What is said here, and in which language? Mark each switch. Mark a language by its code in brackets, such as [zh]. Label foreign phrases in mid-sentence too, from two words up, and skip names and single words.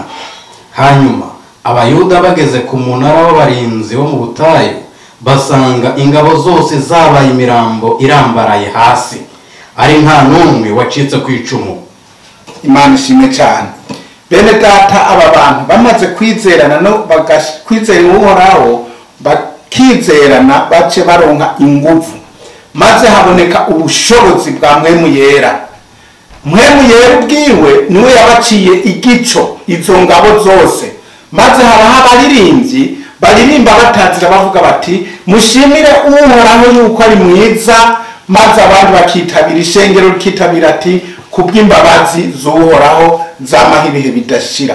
[rn] Hanyuma Abayuda bageze ku munara w'abarinzi wo mu butayu, basanga ingabo zose zabaye imirambo irambaraye hasi, ari nta n'umwe wacitse ku icumu. Imana ishimwe cyane. Bene data, aba bantu bamaze kwizerana no kwizera Uhoraho, bakizerana bace baronka ingufu, maze haboneka ubushobozi bwa Mpwemu Yera. Mpwemu Yera ubwiwe niwe yabaciye igico izo ngabo zose, maze habaho abaririmbyi baririmba batazira bavuga bati mushimire Uhoraho yuko ari mwiza, maze abandi bakitabira, ishengero rikitabira ati kubw'imbabazi z'Uhoraho zamaho ibihe bidashira.